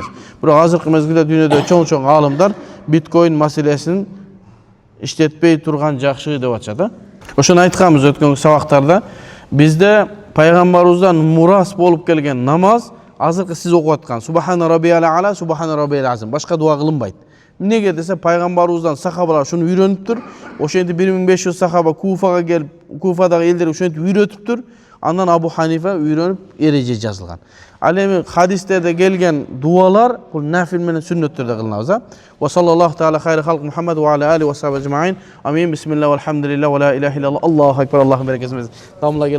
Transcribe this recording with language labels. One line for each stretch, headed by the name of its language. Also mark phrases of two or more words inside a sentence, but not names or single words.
Kyrgyz: Бирок азыркы мезгилде дүйнөдө чоң алымдар биткоин маселесин иштетпей турган жакшы деп атышат. Ошону айтканбыз өткөн сабактарда. Бизде пайгамбарыбыздан мурас болуп келген намаз азыркы сиз окуп аткан
Arabic: سبحان ربي الأعلى، سبحان ربي العظيم.
Kyrgyz: Башка дуа кылынбайт. Эмнеге десе, пайгамбарыбыздан сахабалар шуну үйрөнүптүр. Ошентип 1500 сахаба Куфага келип, Куфадагы элдер ошентип үйрөтүптүр. Андан Абу Ханифа үйрөнүп эреже жазылган. Ал эми хадистерде келген дуалар бул нафил менен сүннөттөрдө кылынабыз.
Arabic: وصلى الله تعالى خير خلق محمد وعلى آل وصحابة أجمعين. آمين. بسم الله والحمد لله ولا إله إلا الله. الله أكبر.
Kyrgyz: Аллаху берекесин.
Arabic: Дамла